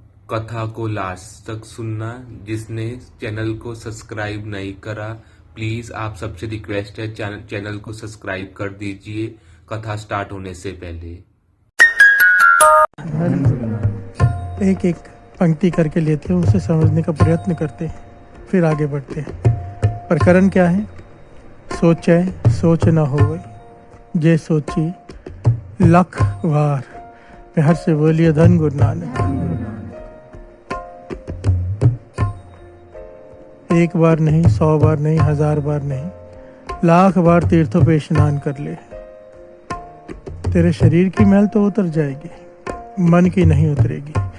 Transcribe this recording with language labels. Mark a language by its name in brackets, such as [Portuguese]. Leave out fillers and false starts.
[Hindi] कथा को लास्ट तक सुनना। जिसने चैनल को सब्सक्राइब नहीं करा, प्लीज आप सबसे रिक्वेस्ट है चैनल को सब्सक्राइब कर दीजिए कथा स्टार्ट होने से पहले। एक एक पंक्ति करके लेते हैं, उसे समझने का प्रयत्न करते हैं, फिर आगे बढ़ते हैं। प्रकरण क्या है? [Punjabi] सोचे सोच न होवे, जे सोची लख वार। [Hindi] प्यार से बोलिए धन गुरु नानक। एक बार नहीं, 100 बार नहीं, 1000 बार नहीं, लाख बार तीर्थों पे स्नान कर ले, तेरे शरीर की मैल तो उतर जाएगी, मन की नहीं उतरेगी।